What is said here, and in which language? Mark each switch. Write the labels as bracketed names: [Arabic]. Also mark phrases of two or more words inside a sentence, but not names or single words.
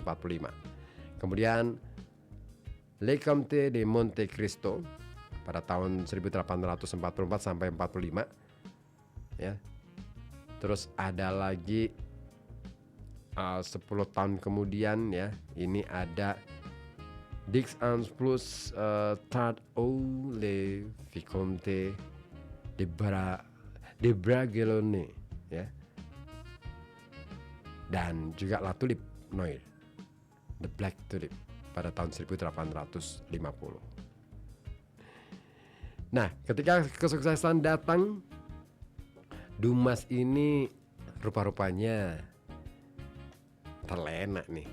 [Indonesian] Kemudian Le Comte de Monte Cristo pada tahun 1844 sampai 45, ya. Terus ada lagi 10 tahun kemudian, ya, ini ada Dix ans plus Tard ou le Vicomte de Bragelonne, ya. Dan juga La Tulipe Noire, The Black Tulip pada tahun 1850. Nah, ketika kesuksesan datang, Dumas ini rupa-rupanya terlena nih.